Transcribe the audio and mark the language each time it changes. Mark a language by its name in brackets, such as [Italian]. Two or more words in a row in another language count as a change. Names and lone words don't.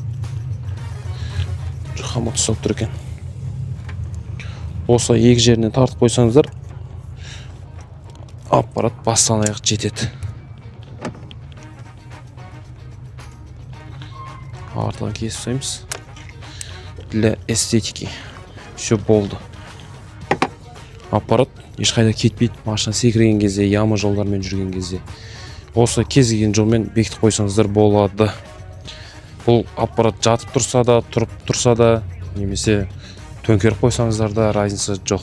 [Kazakh] Хомут ұстап тұр екен. Осы екі жеріне тартып қойсаңыздар, аппарат бастан аяқ жетеді. Артынан кесіп тастаймыз. [Russian] Для эстетики. Все болды. [Kazakh] Аппарат ешқайда кетпейді. Машина секірген кезде, ямы жолдармен жүрген кезде. Осы кез келген жолмен бекітіп қойсаңыздар болады. Бұл аппарат жатып тұрса да, тұрып тұрса да, немесе төңкеріп қойсаңыздар да разница жоқ.